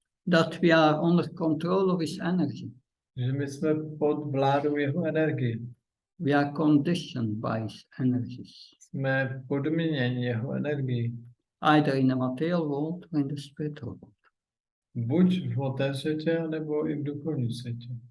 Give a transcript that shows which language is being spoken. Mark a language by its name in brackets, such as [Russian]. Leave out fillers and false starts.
[English] that we are under control of his energy. [Czech] že my jsme pod vládou jeho energie. [English] We are conditioned by his energies. [Czech] Jsme podmíněni jeho energií. [English] Either in the material world or in the spiritual world. [Czech] Buď v hmotném světě, nebo i v duchovním světě.